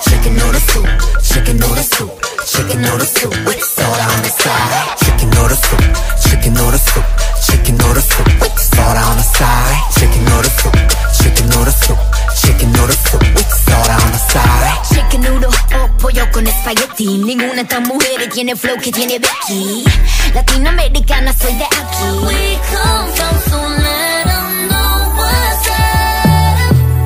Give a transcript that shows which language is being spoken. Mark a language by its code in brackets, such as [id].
[en] Chicken noodle soup, chicken noodle soup, chicken noodle soup with soda on the side. Chicken noodle soup, chicken noodle soup, chicken noodle soup with soda on the side. Chicken noodle soup, chicken noodle soup, chicken noodle soup with soda on the side. Chicken noodle [es] o pollo con espagueti. Ninguna de estas mujeres tiene flow que tiene Becky. Latinoamericana, soy de aquí. [en] We come from, so let them know what's up.